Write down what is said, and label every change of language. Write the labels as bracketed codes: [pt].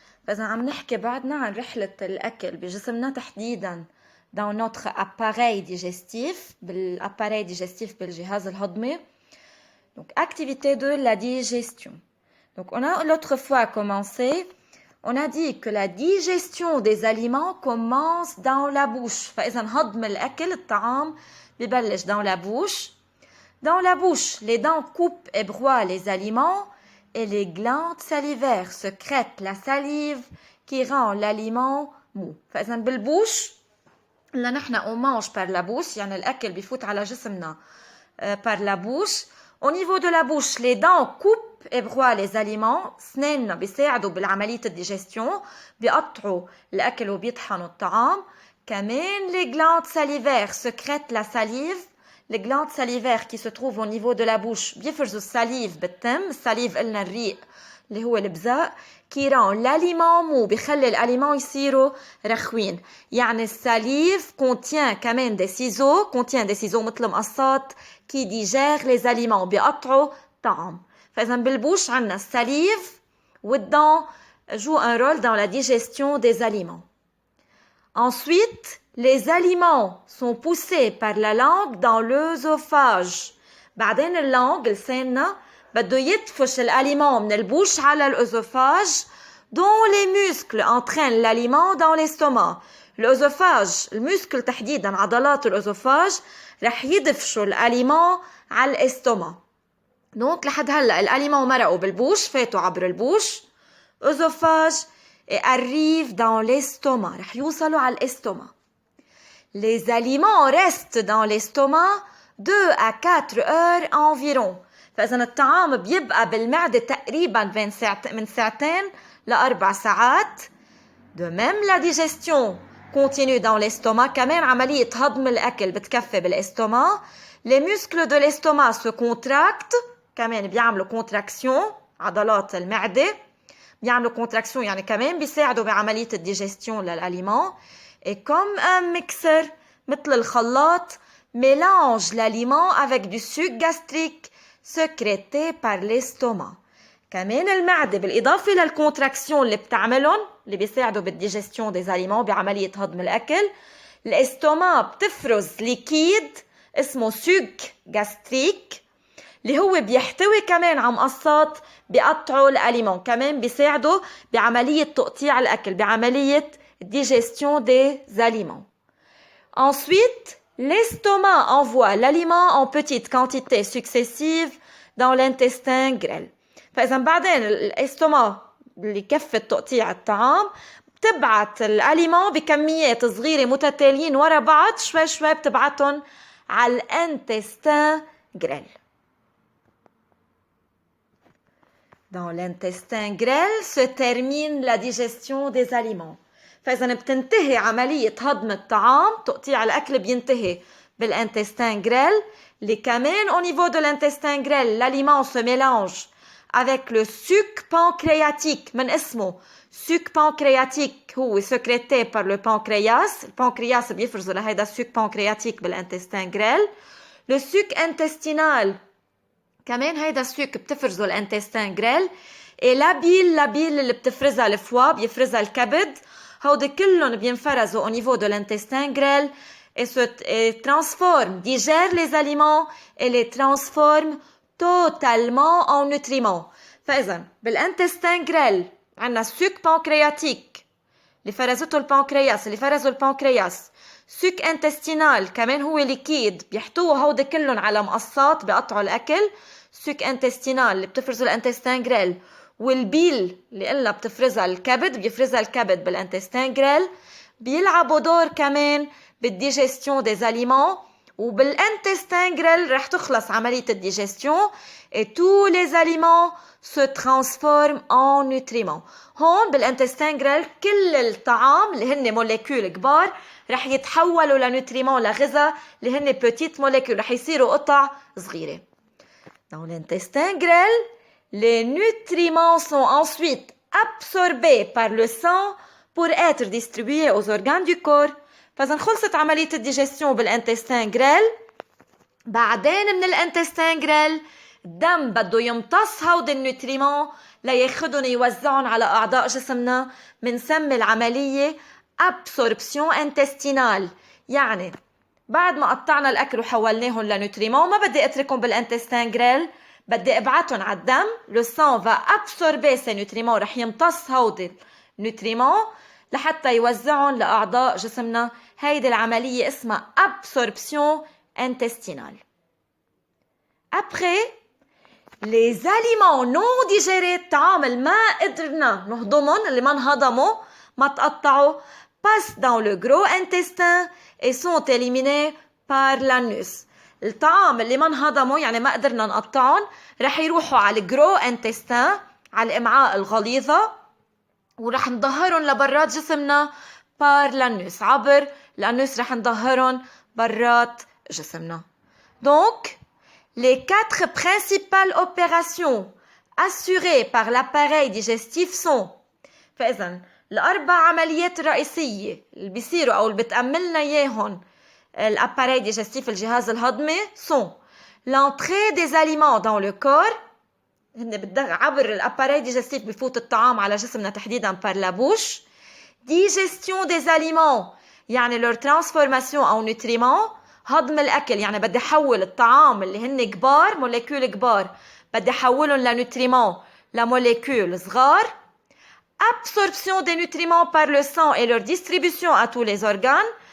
[ar] فإذا عم نحكي بعدنا عن رحلة الأكل بجسمنا تحديدا [fr] dans notre appareil digestif, [ar] بالappareil digestif بالجهاز الهضمي. [fr] Donc activité 2, la digestion. Donc on a l'autre fois commencé. On a dit que la digestion des aliments commence dans la bouche. [ar] فإذا هضم الأكل الطعام ببلش [fr] dans la bouche. Dans la bouche, les dents coupent et broient les aliments et les glandes salivaires secrètent la salive qui rend l'aliment mou. [ar] فإذا بالبوش اللي نحن [fr] on mange par la bouche [ar] يعني الأكل بيفوت على جسمنا [fr] par la bouche. Au niveau de la bouche, les dents coupent et broient les aliments. [ar] سناننا بيساعدوا بالعملية الديجستيون بيقطعوا الأكل وبيطحنوا الطعام. كمان [fr] les glandes salivaires secrètent la salive. Les glandes salivaires qui se trouvent au niveau de la bouche [ar] بيفرزوا السليف بالتم. السليف قلنا الريق اللي هو البزاق [fr] qui rend l'aliment mou [ar] بيخلي الاليمون يصيروا رخوين. يعني السليف [fr] contient [ar] كمان [fr] des ciseaux [ar] مثل مقصات [fr] qui digèrent les aliments [ar] بيقطعوا طعم. فإذا بالبوش عنا السليف [fr] والدents jouent un rôle dans la digestion des aliments. Ensuite, les aliments sont poussés par la langue dans l'œsophage. [ar] بعدين اللانج لساننا بده يدفش الاليمون من البوش على الأوزوفاج [fr] dont les muscles entraînent l'aliment dans l'estomac. [ar] الأوزوفاج المسكل تحديدا عضلات الأوزوفاج رح يدفشوا الاليمون على الاستوما. دونك لحد هلا الاليمون مرقوا بالبوش فاتوا عبر البوش أوزوفاج [fr] et arrivent dans l'estomac. [ar] رح يوصلوا على الاستوما. [fr] Les aliments restent dans l'estomac 2 à 4 heures environ. [ar] فإذا الطعام بيبقى بالمعدة تقريبا من ساعتين ل4 ساعات. [fr] De même la digestion continue dans l'estomac. [ar] كمان عملية هضم الأكل بتكفي بالاستوماc. [fr] Les muscles de l'estomac se contractent. [ar] كمان بيعملوا contraction عضلات المعدة. بيعملوا contraction يعني كمان بيساعدوا بعملية الديجستيون للأليمون. [fr] Et comme un mixeur [ar] مثل الخلاط [fr] mélange l'aliment avec du suc gastrique sécrété par l'estomac. [ar] كمان المعدة بالإضافة للكونتراكسيون اللي بتعملهم اللي بيساعدوا بالديجستيون [fr] des aliments [ar] بعملية هضم الأكل. الاستوما بتفرز ليكيد اسمه suc gastrique اللي هو بيحتوي كمان على مقصات بيقطعوا الأليمون. كمان بيساعدوا بعملية تقطيع الأكل بعملية [fr] digestion des aliments. Ensuite, l'estomac envoie l'aliment en petites quantités successives dans l'intestin grêle. [ar] فإذا بعدين الاستوما اللي كفت تقطيع الطعام بتبعت الاليمون بكميات صغيرة متتاليين ورا بعض شوي شوي بتبعتهم على الانتستين grêle. [fr] Dans l'intestin grêle se termine la digestion des aliments. [ar] فإذا بتنتهي عملية هضم الطعام تقطيع الأكل بينتهي بالintestin grêle. اللي [fr] كمان au niveau de l'intestin grêle l'aliment se mélange avec le suc pancréatique. [ar] من اسمه [fr] suc pancréatique هو sécrété par le pancréas. [ar] البنكرياس بيفرزوا لهيدا السوك pancréatique بالintestin grêle. [fr] le suc intestinal [ar] كمان هيدا السوك بتفرزه الانتستين grêle. [fr] et la bile [ar] اللي بتفرزها الفوا بيفرزها الكبد. هودي كلهم بينفرزوا [fr] au niveau de l'intestin grêle et se transforment, digèrent les aliments et les transforment totalement en nutriments. [ar] فإذا بالintestin grêle عنا suc pancréatique اللي فرزته البنكرياس اللي فرزوا البنكرياس. suc intestinal كمان هو ليكيد بيحتووا هودي كلهم على مقصات بيقطعوا الأكل. suc intestinal اللي بتفرزه الانتستين grêle. والبيل اللي قلنا بتفرزها الكبد بيفرزها الكبد بالانتستين grêle. بيلعبوا دور كمان بالديجستيون [fr] des aliments. [ar] وبالانتستين grêle رح تخلص عملية الديجستيون [fr] et tous les aliments se transforment en nutriments. [ar] هون بالانتستين grêle كل الطعام اللي هن موليكول كبار رح يتحولوا لنوتريمون لغذاء اللي هن [fr] petite molécules [ar] رح يصيروا قطع صغيرة. [fr] Dans l'intestin grêle, les nutriments sont ensuite absorbés par le sang pour être distribués aux organes du corps. [ar] فإذا خلصت عملية الديجستيون بالانتستين جريل. بعدين من الانتستين جريل الدم بده يمتص هود النوتريمون لياخدهم يوزعهم على أعضاء جسمنا. منسمي العملية absorption intestinale. يعني بعد ما قطعنا الأكل وحولناهم لنوتريمون ما بدي أتركهم بالانتستين جريل، بدي أبعتهم على الدم. [fr] le sang va absorber ces nutriments. [ar] رح يمتص هود النوتريمون لحتى يوزعهم لأعضاء جسمنا. هيدي العملية اسمها absorption intestinale. [fr] Après, les aliments non digérés, [ar] الطعام اللي ما قدرنا نهضمهم، اللي ما انهضموا ما تقطعوا، [fr] passent dans le gros intestin et sont éliminés par l'anus. [ar] الطعام اللي ما انهضموا يعني ما قدرنا نقطعهم رح يروحوا على الجرو انتستين، على الامعاء الغليظة، ورح نظهرهم لبرات جسمنا [fr] par l'anus. [ar] عبر الانوس رح نظهرهم برات جسمنا. [fr] Donc, les 4 principales opérations assurées par l'appareil digestif sont. [ar] فإذا الأربع عمليات الرئيسية اللي بيصيروا أو اللي بتأملنا إياهم الابpareil digestif الجهاز الهضمي [fr] sont l'entrée des aliments dans le corps. [ar] عبر الابpareil digestif بفوت الطعام على جسمنا تحديدا [fr] par la bouche. digestion des aliments [ar] يعني [fr] leur transformation en nutriments. [ar] هضم الأكل يعني بدي أحول الطعام اللي هن كبار موليكول كبار بدي أحولهم لنوتريمون لموليكول صغار. [fr] absorption des nutriments par le sang et leur distribution à tous les organes.